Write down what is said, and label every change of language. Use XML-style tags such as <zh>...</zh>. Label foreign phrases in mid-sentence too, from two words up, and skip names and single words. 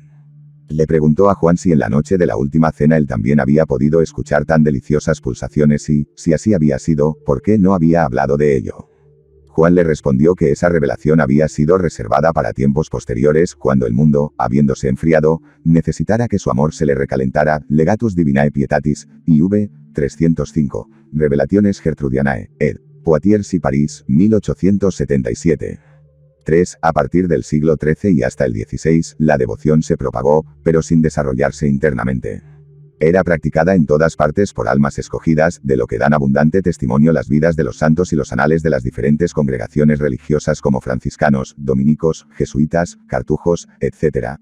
<es>Le preguntó a Juan si en la noche de la última cena él también había podido escuchar tan deliciosas pulsaciones y, si así había sido, ¿por qué no había hablado de ello? Juan le respondió que esa revelación había sido reservada para tiempos posteriores, cuando el mundo, habiéndose enfriado, necesitara que su amor se le recalentara. Legatus Divinae Pietatis, IV, 305, Revelationes Gertrudianae, ed. Poitiers y París, 1877. 3. A partir del siglo XIII y hasta el XVI, la devoción se propagó, pero sin desarrollarse internamente. Era practicada en todas partes por almas escogidas, de lo que dan abundante testimonio las vidas de los santos y los anales de las diferentes congregaciones religiosas como franciscanos, dominicos, jesuitas, cartujos, etc.</es>